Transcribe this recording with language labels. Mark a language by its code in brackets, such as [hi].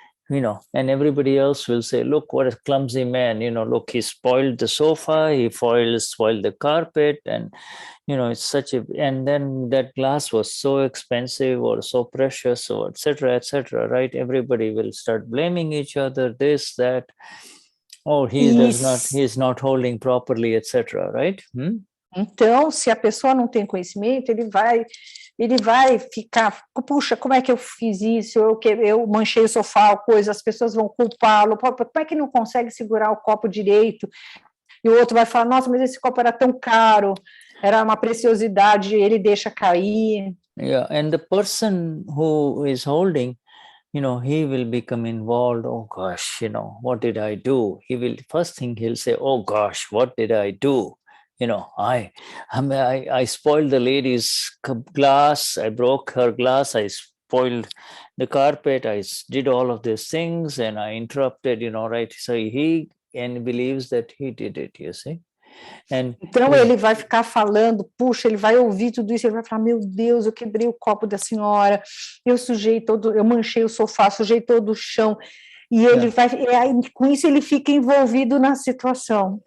[en] And everybody else will say, look, what a clumsy man, look, he spoiled the sofa, he spoiled the carpet, and, it's such a, and then that glass was so expensive or so precious, or etc., right? Everybody will start blaming each other, this, that, oh, he's not holding properly, etc., right? [pt] Então, se a pessoa não tem conhecimento, ele vai ficar, puxa, como é que eu fiz isso? Eu manchei o sofá, coisa, as pessoas vão culpá-lo, como é que não consegue segurar o copo direito? E o outro vai falar, nossa, mas esse copo era tão caro, era uma preciosidade, ele deixa cair. [en] Yeah, and the person who is holding, he will become involved. Oh gosh, what did I do? First thing he'll say, oh gosh, what did I do? I spoiled the lady's glass, I broke her glass, I spoiled the carpet, I did all of these things, and I interrupted, right? So he believes that he did it, you see. [pt] Então ele vai ficar falando, puxa, ele vai ouvir tudo isso, ele vai falar, meu Deus, eu quebrei o copo da senhora, eu manchei o sofá, sujei todo o chão. E ele com isso ele fica envolvido na situação.